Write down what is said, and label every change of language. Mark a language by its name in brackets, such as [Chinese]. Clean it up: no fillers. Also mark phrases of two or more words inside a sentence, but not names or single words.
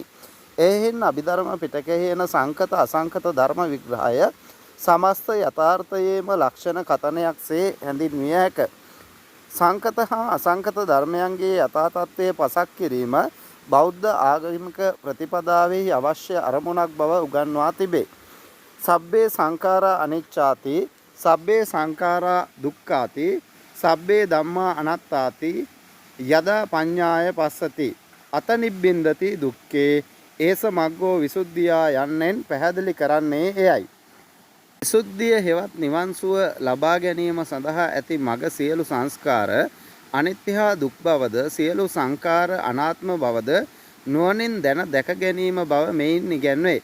[Sinhala] එහෙන් අභිධර්ම පිටකයේ එන සංකත අසංකත ධර්ම විග්‍රහය සමස්ත යථාර්ථයේම ලක්ෂණ කතනයක්සේ හැඳින්විය හැක. සංකත හා අසංකත ධර්මයන්ගේ යථා තත්ත්වය පසක් කිරීම බෞද්ධ ආගමික ප්‍රතිපදාවෙහි අවශ්‍ය අරමුණක් බව උගන්වා තිබේ. [Pali] සබ්බේ සංඛාරා අනිච්චාති සබ්බේ සංඛාරා දුක්ඛාති සබ්බේ ධම්මා අනාත්තාති යදා පඤ්ඤාය පස්සති අත නිබ්බින්දති දුක්ඛේ ඒස මග්ගෝ විසුද්ධියා [Sinhala] යන්නෙන් පැහැදිලි කරන්නේ එයයි. විසුද්ධිය හෙවත් නිවන් සුව ලබා ගැනීම සඳහා ඇති මඟ සියලු සංස්කාර අනිත්‍ය හා දුක් බවද සියලු සංකාර අනාත්ම බවද නුවණින් දැක ගැනීම බව මෙයින් ඉගැන්වේ.